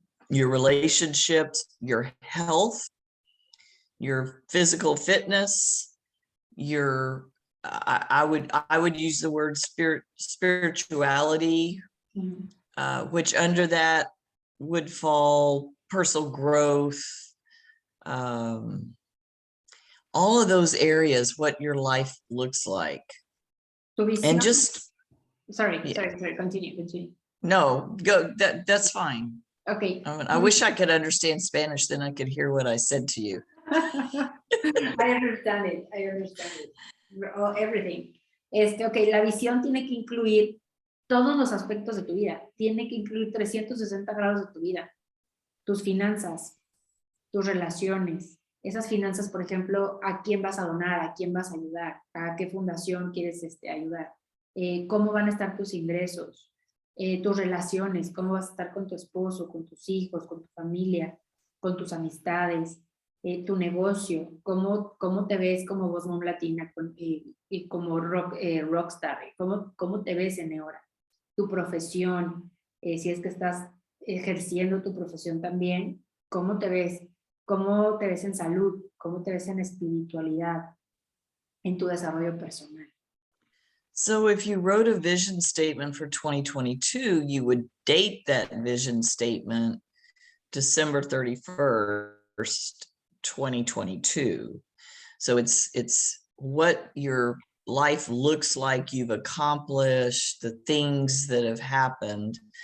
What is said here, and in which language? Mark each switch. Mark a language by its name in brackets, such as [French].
[English] your relationships, your health, your physical fitness, your I would use the word spirituality, which under that would fall personal growth, all of those areas, what your life looks like. And just sorry, continue. No, go, that's fine. Okay. I wish I could understand Spanish, then I could hear what I said to you. I understand it. Oh, everything. [Spanish] Okay, la visión tiene que incluir todos los aspectos de tu vida. Tiene que incluir 360 grados de tu vida. Tus finanzas, tus relaciones. Esas finanzas, por ejemplo, ¿a quién vas a donar? ¿A quién vas a ayudar? ¿A qué fundación quieres ayudar? ¿Cómo van a estar tus ingresos? Tus relaciones, ¿cómo vas a estar con tu esposo, con tus hijos, con tu familia, con tus amistades? Tu negocio, cómo te ves como voz mom latina y como rockstar, cómo te ves en Neora, tu profesión, si es que estás ejerciendo tu profesión también, cómo te ves en salud, cómo te ves en espiritualidad, en tu desarrollo personal. [English] So if you wrote a vision statement for 2022, you would date that vision statement December 31st, 2022. So it's what your life looks like, you've accomplished, the things that have happened.